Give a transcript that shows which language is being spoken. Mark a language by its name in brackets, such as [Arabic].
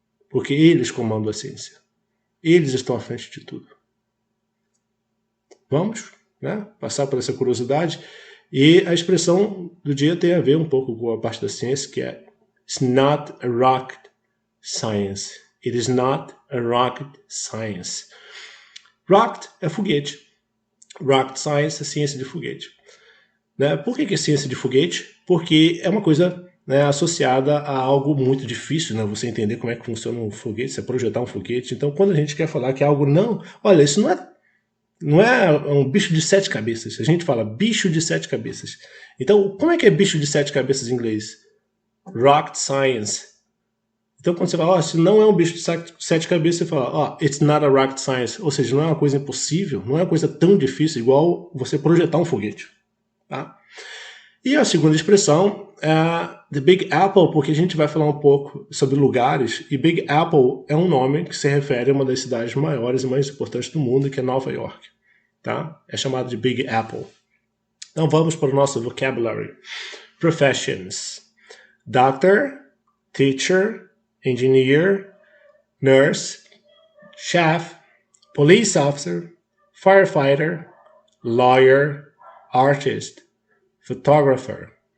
[Portuguese] Porque eles comandam a ciência. Eles estão à frente de tudo. Vamos, né, passar por essa curiosidade. E a expressão do dia tem a ver um pouco com a parte da ciência, que é [English] It's not a rocket science. It is not a rocket science. [Portuguese] Rocket é foguete. Rocket science é ciência de foguete. Né? Por que é ciência de foguete? Porque é uma coisa, né, associada a algo muito difícil, né? Você entender como é que funciona um foguete, você projetar um foguete. Então, quando a gente quer falar que é algo não... Olha, isso não é um bicho de 7 cabeças. A gente fala bicho de 7 cabeças. Então, como é que é bicho de 7 cabeças em inglês? Rocket science. Então, quando você fala, se não é um bicho de 7 cabeças, você fala, [English] it's not a rocket science. [Portuguese] Ou seja, não é uma coisa impossível, não é uma coisa tão difícil igual você projetar um foguete. Tá? E a segunda expressão é The Big Apple, porque a gente vai falar um pouco sobre lugares. E Big Apple é um nome que se refere a uma das cidades maiores e mais importantes do mundo, que é Nova York. Tá? É chamado de Big Apple. Então, vamos para o nosso vocabulary. [English] Professions. Doctor, teacher, engineer, nurse, chef, police officer, firefighter, lawyer, artist, photographer.